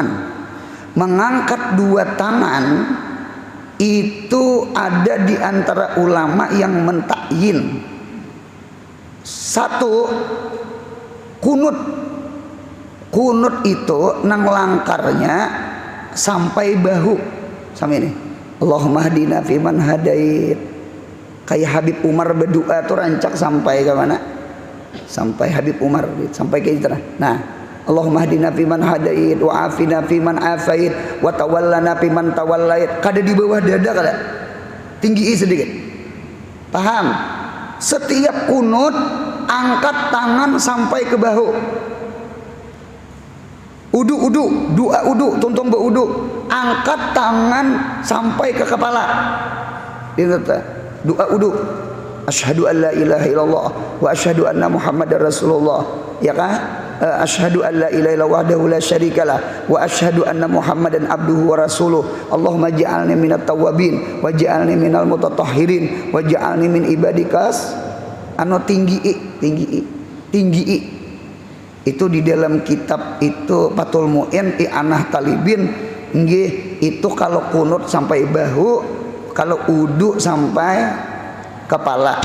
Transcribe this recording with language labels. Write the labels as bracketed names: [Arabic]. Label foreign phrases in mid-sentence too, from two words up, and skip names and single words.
[Indonesian] Mengangkat 2 tangan itu ada di antara ulama yang mentakyin. [Banjar] 1, kunut itu nang langkarnya sampai bahu, sampai ini. [Arabic] اللهم اهدنا فيمن هديت. [Indonesian] Kayak Habib Umar berdoa tuh rancak sampai ke mana? Sampai Habib Umar, sampai ke itu. Nah, [Arabic] اللهم اهدنا فيمن هديت وعافنا فيمن عافيت وتولنا فيمن توليت. [Banjar] Kada di bawah dada kada. Tinggi sedikit. Paham? [Indonesian] Setiap kunut angkat tangan sampai ke bahu. [Banjar] Udu, doa udu, tuntung beudu, angkat tangan sampai ke kepala. [Indonesian] Doa udu. [Arabic] أشهد أن لا إله إلا الله وأشهد أن محمدا رسول الله. [Indonesian] Ya kah? [Arabic] أشهد أن لا إله إلا الله وحده لا شريك له وأشهد أن محمدا عبده ورسوله. اللهم اجعلني من التوابين واجعلني من المتطهرين واجعلني من عبادك tinggi. [Indonesian] Itu di dalam kitab itu Fathul Mu'in I'anah Talibin nggih, itu kalau kunut sampai bahu, kalau udu sampai kepala.